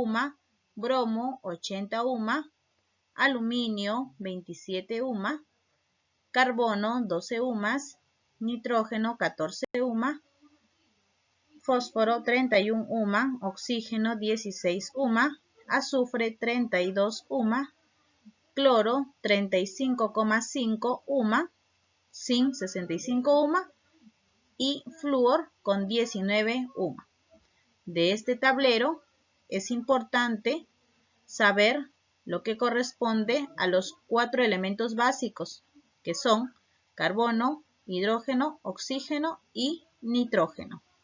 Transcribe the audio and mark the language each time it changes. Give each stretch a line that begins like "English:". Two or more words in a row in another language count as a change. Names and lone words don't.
Spanish: UMA, bromo, 80 UMA, aluminio, 27 UMA, carbono, 12 UMAS, nitrógeno, 14 UMA, fósforo, 31 UMA, oxígeno, 16 UMA, azufre, 32 UMA, cloro, 35,5 UMA, zinc, 65 UMA y flúor con 19 UMA. De este tablero es importante saber lo que corresponde a los 4 elementos básicos, que son carbono, hidrógeno, oxígeno y nitrógeno.